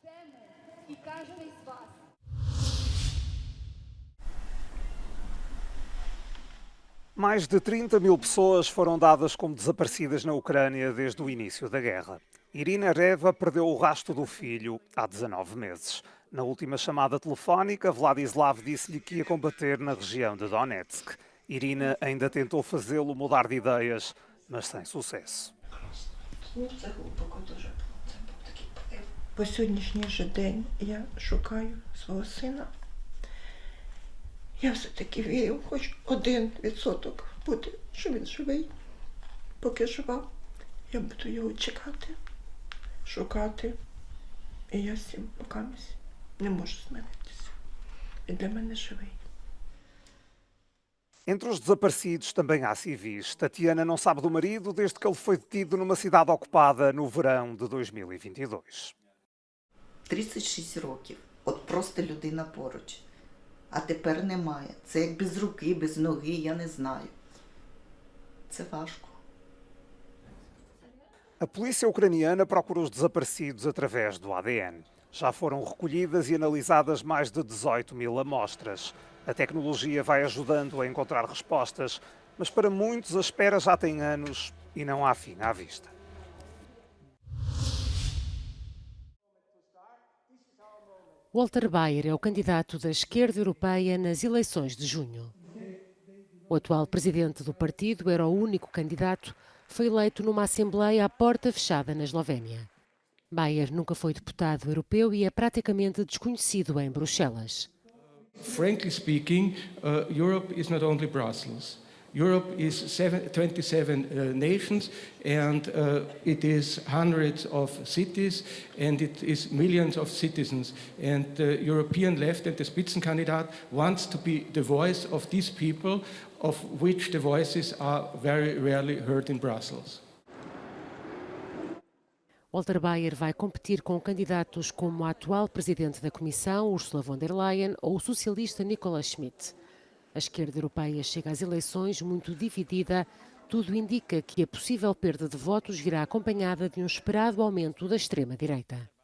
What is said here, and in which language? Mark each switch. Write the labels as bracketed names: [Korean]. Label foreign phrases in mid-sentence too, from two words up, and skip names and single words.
[Portuguese] Mais de 30 mil pessoas foram dadas como desaparecidas na Ucrânia desde o início da guerra. Irina Reva perdeu o rastro do filho há 19 meses. Na última chamada telefónica, Vladislav disse-lhe que ia combater na região de Donetsk. Irina ainda tentou fazê-lo mudar de ideias, mas sem sucesso. [Ukrainian] По сьогоднішній же день я шукаю свого сина. Я все-таки вірю, хоч 1% бути, що він живий. Поки жива, я буду його чекати, шукати. І я з цим покамусь не можу змиритися. Він для мене живий. [Portuguese] Entre os desaparecidos também há civis. Tatiana não sabe do marido desde que ele foi detido numa cidade ocupada no verão de 2022. [Ukrainian] 36 років. От просто людина поруч. А тепер немає. Це як без руки, без ноги, я не знаю. Це важко. [Portuguese] A polícia ucraniana procura os desaparecidos através do ADN. Já foram recolhidas e analisadas mais de 18 mil amostras. A tecnologia vai ajudando a encontrar respostas, mas para muitos a espera já tem anos e não há fim à vista. Walter Bayer é o candidato da esquerda europeia nas eleições de junho. O atual presidente do partido era o único candidato, foi eleito numa assembleia à porta fechada na Eslovénia. Bayer nunca foi deputado europeu e é praticamente desconhecido em Bruxelas. [English] Frankly speaking, Europe is not only Brussels. Europe is 27 nations, and it is hundreds of cities, and it is millions of citizens. And the European left and the Spitzenkandidat wants to be the voice of these people, of which the voices are very rarely heard in Brussels. [Portuguese] Walter Bayer vai competir com candidatos como a atual presidente da Comissão, Ursula von der Leyen, ou o socialista Nicolas Schmit. A esquerda europeia chega às eleições muito dividida. Tudo indica que a possível perda de votos virá acompanhada de um esperado aumento da extrema-direita.